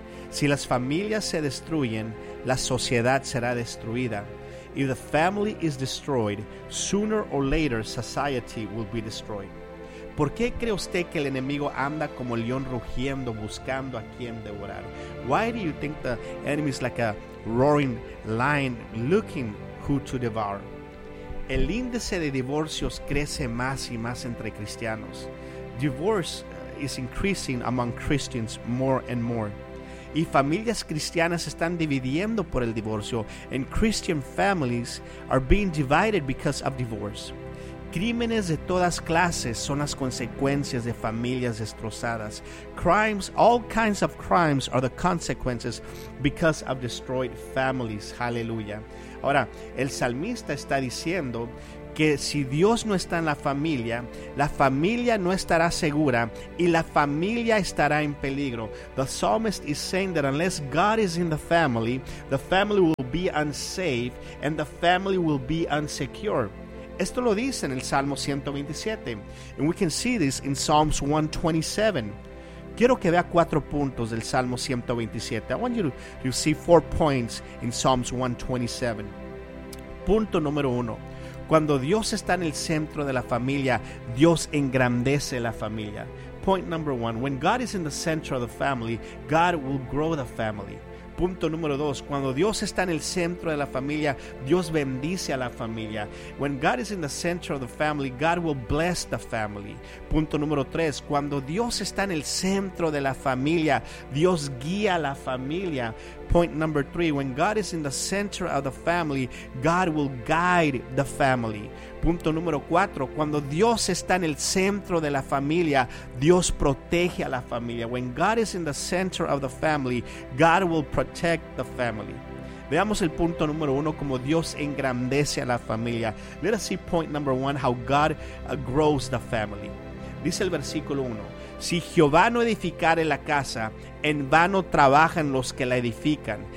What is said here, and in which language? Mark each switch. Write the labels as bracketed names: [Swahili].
[Spanish] Si las familias se destruyen, la sociedad será destruida. [English] If the family is destroyed, sooner or later society will be destroyed. [Spanish] ¿Por qué cree usted que el enemigo anda como león rugiendo, buscando a quien devorar? [English] Why do you think the enemy is like a roaring lion looking who to devour? [Spanish] El índice de divorcios crece más y más entre cristianos. [English] Divorce is increasing among Christians more and more. [Spanish] Y familias cristianas están dividiendo por el divorcio. [English] And Christian families are being divided because of divorce. [Spanish] Crímenes de todas clases son las consecuencias de familias destrozadas. [English] Crimes, all kinds of crimes are the consequences because of destroyed families. Hallelujah. [Spanish] Ahora, el salmista está diciendo que si Dios no está en la familia no estará segura y la familia estará en peligro. [English] The psalmist is saying that unless God is in the family will be unsafe and the family will be insecure. [Spanish] Esto lo dice en el Salmo 127. [English] And we can see this in Psalms 127. [Spanish] Quiero que vea cuatro puntos del Salmo 127. [English] I want you to see four points in Psalms 127. [Spanish] Punto número uno. Cuando Dios está en el centro de la familia, Dios engrandece la familia. [English] Point number one. When God is in the center of the family, God will grow the family. [Spanish] Punto número dos. Cuando Dios está en el centro de la familia, Dios bendice a la familia. [English] When God is in the center of the family, God will bless the family. [Spanish] Punto número tres. Cuando Dios está en el centro de la familia, Dios guía a la familia. [English] Point number three. When God is in the center of the family, God will guide the family. [Spanish] Punto número cuatro. Cuando Dios está en el centro de la familia, Dios protege a la familia. [English] When God is in the center of the family, God will protect the family. [Spanish] Veamos el punto número uno, como Dios engrandece a la familia. [English] Let us see point number one, how God grows the family. [Spanish] Dice el versículo uno. Si Jehová no edificare la casa, en vano trabajan los que la edifican.